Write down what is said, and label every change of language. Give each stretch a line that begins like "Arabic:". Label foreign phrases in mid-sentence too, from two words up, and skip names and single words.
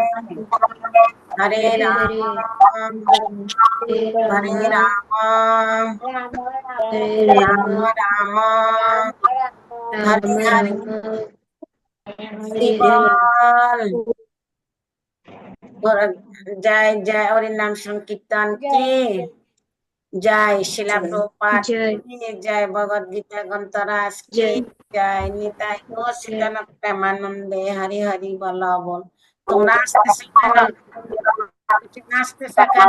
Sanskrit: হরে হরে হরে রাম হরে হরে রাম রাম হরে রাম রাম রাম রাম হরে হরে রাম হরে হরে
Bangla: জয় জয় হরি নাম সংকীর্তন কি জয় শিলা প্রপাত জয় জয় ভগবদ গীতা গ্রন্থরাজ কি জয় জয় নিতাই গৌর সীতান প্রেমানন্দে হরি হরি বল বল। তোমরা আসতেছো কেন, আসতেছো কেন?